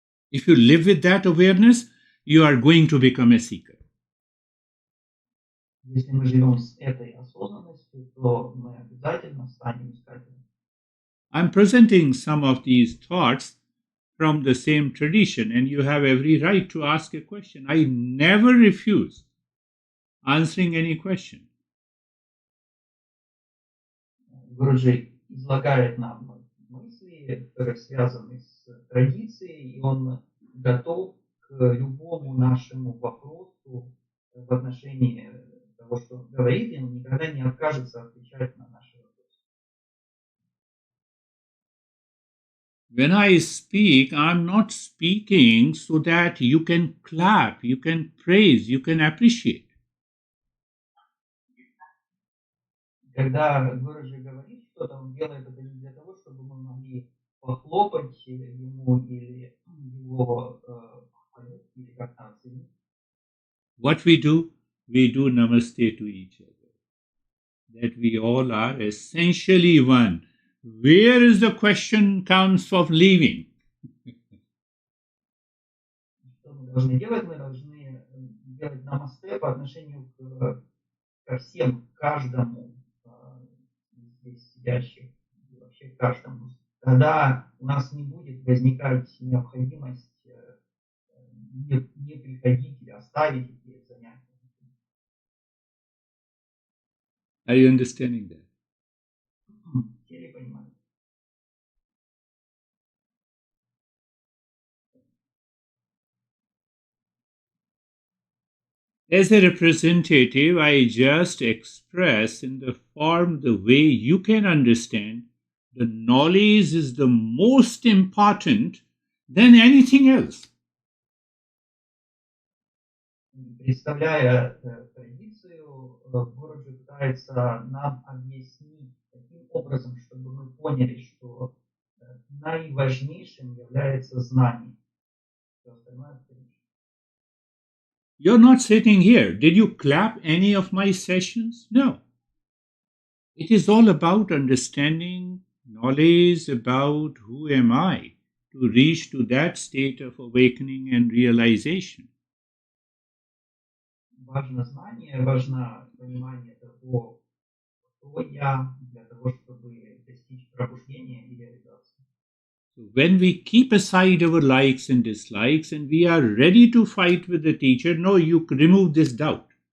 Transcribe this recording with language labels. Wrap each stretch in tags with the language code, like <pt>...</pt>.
<en>If you live with that awareness, you are going to become a seeker.</en> <ru>Если мы живем с этой осознанностью, то мы обязательно станем искателем.</ru> <en>I'm presenting some of these thoughts from the same tradition, and you have every right to ask a question. I never refuse answering any question.</en> <ru>Гуруджи излагает нам мысли, которые связаны с традицией, и он готов к любому нашему вопросу в отношении того, что говорит, и он никогда не откажется отвечать на наши вопросы.</ru> <en>When I speak, I'm not speaking so that you can clap, you can praise, you can appreciate.</en> <ru>Когда Гуруджи говорит что-то, он делает это не для того, чтобы мы могли похлопать ему или его похвалить, или как-то оценить.</ru> <en>What we do namaste to each other. That we all are essentially one. Where is the question comes of leaving?</en> <ru>Что мы должны делать? Мы должны делать намасте по отношению ко всем, к каждому здесь сидящих, вообще к каждому. Тогда у нас не будет возникать необходимость не приходить или оставить эти занятия.</ru> <en>Are you understanding that?</en> <ru>Все ли понимают?</ru> <en>As a representative, I just express in the form the way you can understand the knowledge is the most important than anything else.</en> <ru>Представляя традицию, Гуруджи пытается нам объяснить таким образом, чтобы мы поняли, что наиважнейшим является знание. Все остальное вторично.</ru> <en>You're not sitting here. Did you clap any of my sessions? No. It is all about understanding knowledge about who am I to reach to that state of awakening and realization.</en> <ru>Важно знание, важно понимание того, кто я, для того, чтобы достичь пробуждения и реализации.</ru> <en>So when we keep aside our likes and dislikes and we are ready to fight with the teacher, no, you remove this doubt.</en>